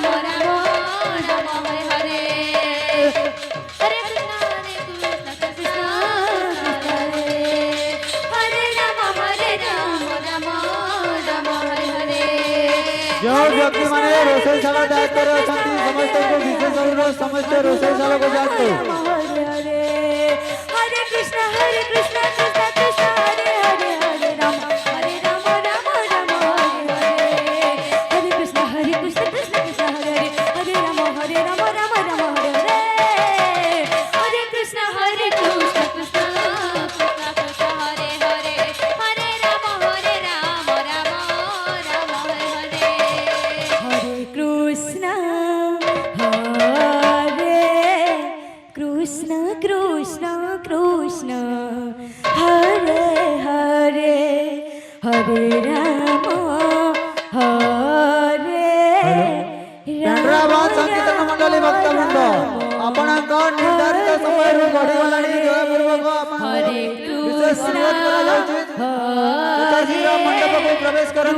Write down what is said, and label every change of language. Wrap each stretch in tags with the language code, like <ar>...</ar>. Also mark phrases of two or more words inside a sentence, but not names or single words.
<sa>हरे हरे हरे कृष्ण कृष्ण हरे राम राम हरे हरे</sa> <or>ଯେଉଁ ବ୍ୟକ୍ତିମାନେ ରୋଷେଇଶାଳା ଦାୟିତ୍ୱରେ ଅଛନ୍ତି ସମସ୍ତଙ୍କୁ ବିଶେଷ ଅନୁରୋଧ ସମସ୍ତେ ରୋଷେଇଶାଳାକୁ ଯାଆନ୍ତୁ।</or> <sa>हरे हरे हरे कृष्ण कृष्ण कृष्ण हरे हरे हरे राम राम राम हरे हरे हरे कृष्ण कृष्ण कृष्ण हरे हरे हरे राम राम राम हरे हरे हरे कृष्ण कृष्ण कृष्ण हरे हरे हरे राम राम हरे हरे हरे कृष्ण कृष्ण कृष्ण हरे हरे हरे राम</sa> <or>କେନ୍ଦ୍ରାବାଦ ସଂକୀର୍ତ୍ତନ ମଣ୍ଡଳୀ ଭକ୍ତବୃନ୍ଦ ଆପଣଙ୍କ ନିର୍ଦ୍ଧାରିତ ସମୟରୁ ଗଡ଼ିଗଲାଣି ଦୟାପୂର୍ବକ</or> <sa>हरे</sa> <or>ବିଶେଷ ଅନୁରୋଧ କରାଯାଉଛି। ଯଥାଶୀଘ୍ର ମଣ୍ଡପକୁ ପ୍ରବେଶ କରନ୍ତୁ।</or>